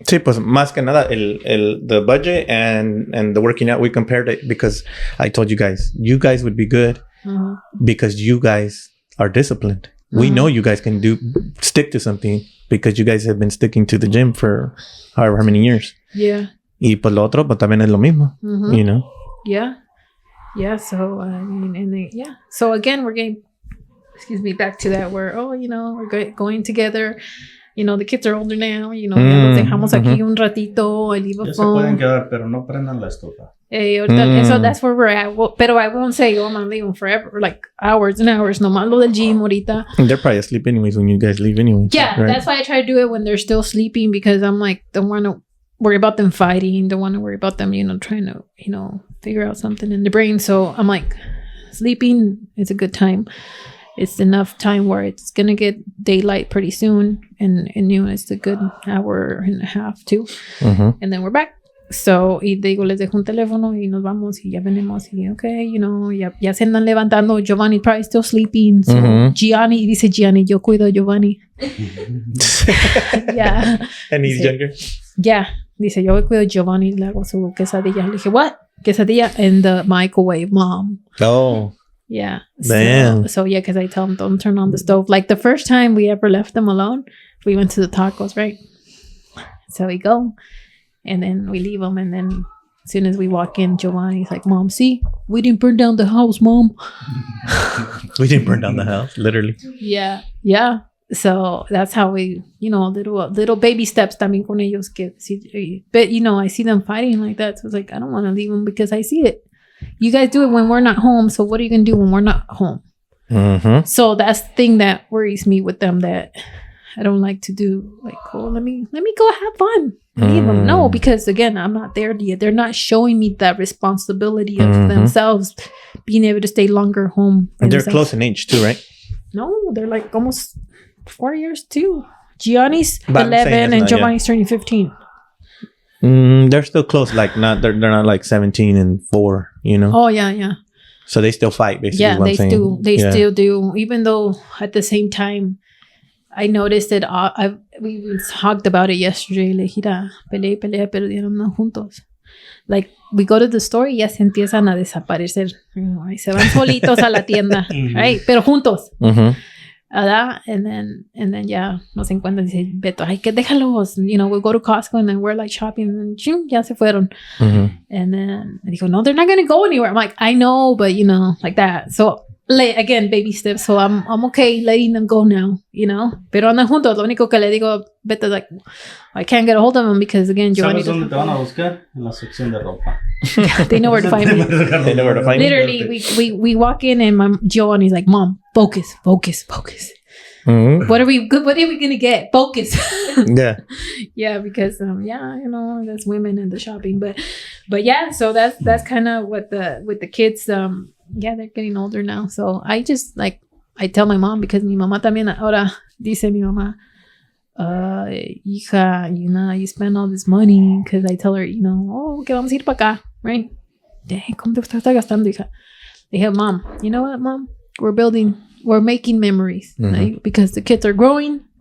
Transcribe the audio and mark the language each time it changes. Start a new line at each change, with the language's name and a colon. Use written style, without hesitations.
Spanish: Sí, pues más que nada
English: the budget and the working out, we compared it because I told you guys would be good because you guys are disciplined. We know you guys can stick to something because you guys have been sticking to the gym for however many years. Yeah.
Spanish: Y pues lo otro, pues también es lo mismo,
English: you know? Yeah. Yeah, so, I mean, and then, yeah. So, again, we're getting, back to that where, we're going together. You know, the kids are older now,
Spanish: ya los dejamos aquí un ratito,
English: I leave a
Spanish: Ya se
English: phone.
Spanish: pueden quedar, pero no prendan la estufa.
English: So that's where we're at. Pero I won't say, I'm going to leave them forever, like hours and hours,
Spanish: nomás lo del gym ahorita.
English: They're probably asleep anyways when you guys leave anyway. Yeah, right? That's why I try to do it when they're still sleeping because I'm like, don't want to worry about them fighting, don't want to worry about them, trying to, figure out something in the brain. So I'm like, sleeping is a good time. It's enough time where it's going to get daylight pretty soon. And it's a good hour and a half too. And then we're back.
Spanish: So, y digo, les dejo un teléfono y nos vamos y ya venimos y okay, ya se andan levantando.
English: Giovanni probably still sleeping.
Spanish: So, dice Gianni, yo cuido a Giovanni. Yeah.
English: And he's younger?
Spanish: Yeah. Dice, yo cuido a Giovanni, le hago su quesadilla. Le dije, what?
English: Quesadilla in the microwave, Mom. Oh. Yeah. Damn. So yeah, because I tell them, don't turn on the stove. Like the first time we ever left them alone, we went to the tacos, right? So we go, and then we leave them, and then as soon as we walk in, Giovanni's like, Mom, see, we didn't burn down the house, Mom. We didn't burn down the house, literally. Yeah. Yeah. So that's how we, little baby steps
Spanish: también con ellos.
English: But, I see them fighting like that. So it's like, I don't want to leave them because I see it. You guys do it when we're not home. So what are you going to do when we're not home? So that's the thing that worries me with them that I don't like to do. Like, let me go have fun. Leave them. No, because again, I'm not there yet. They're not showing me that responsibility of themselves being able to stay longer home. And they're close in age too, right? No, they're like almost 4 years too. Gianni's 11 and Giovanni's turning 15. They're still close. Like they're not like 17 and 4. Oh yeah. So they still fight, basically. Yeah, they do. They still do. Even though at the same time, I noticed that we talked about it yesterday.
Spanish: Le dije, pelea, perdieron juntos.
English: Like, we go to the store
Spanish: y ya se empiezan a desaparecer. Y se van solitos a la tienda, right? Pero juntos. ¿Verdad? And then ya nos encuentran y dice Beto, ay, que déjalos.
English: We'll go to Costco and then we're like shopping and then
Spanish: ya se fueron.
English: And then
Spanish: me dijo, no,
English: they're not going to go anywhere. I'm like, I know, but like that. So, again, baby steps. So I'm okay letting them go now,
Spanish: Pero andan juntos. Lo único que le digo,
English: Beto, like, I can't get a hold of them because, again, Giovanni.
Spanish: ¿Sabes dónde te van a buscar? En la sección de ropa.
English: They know where to find me. They know where to find me. Literally, we walk in and Giovanni's like, Mom, focus. What are we gonna get? Focus. Yeah. Yeah, because that's women in the shopping, but yeah, so that's kind of what with the kids. They're getting older now, so I just I tell my mom because
Spanish: mi mamá también ahora dice mi mamá, hija,
English: you spend all this money because I tell her,
Spanish: que vamos a ir para acá,
English: right?
Spanish: Dang, ¿cómo te estás gastando, hija?
English: They have, Mom, you know what, Mom? We're making memories, right? Because the kids are growing.